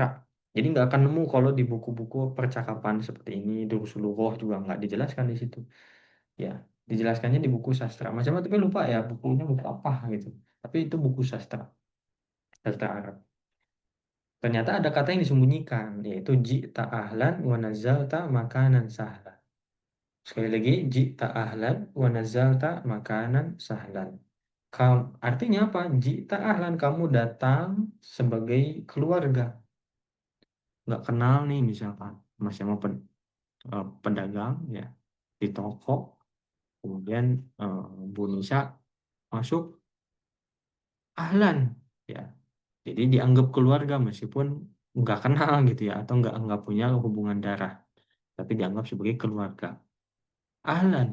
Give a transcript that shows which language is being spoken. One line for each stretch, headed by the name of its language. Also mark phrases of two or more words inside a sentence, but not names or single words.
Indonesian: Jadi nggak akan nemu kalau di buku-buku percakapan seperti ini, Durusulughah juga nggak dijelaskan di situ. Ya, dijelaskannya di buku sastra. Macam-macam tapi lupa ya bukunya, buku apa gitu. Tapi itu buku sastra, sastra Arab. Ternyata ada kata yang disembunyikan, yaitu
Arabic: جئت أهلا ونزلت مكانا سهلا.
Indonesian: Sekali lagi,
Arabic: جئت أهلا ونزلت مكانا سهلا.
Indonesian: Artinya apa?
Arabic: جئت أهلا,
Indonesian: kamu datang sebagai keluarga. Nggak kenal nih misalkan, masih mau pedagang ya di toko, kemudian eh, Bu Nisa masuk, ahlan ya, jadi dianggap keluarga meskipun nggak kenal gitu ya, atau nggak punya hubungan darah, tapi dianggap sebagai keluarga, ahlan.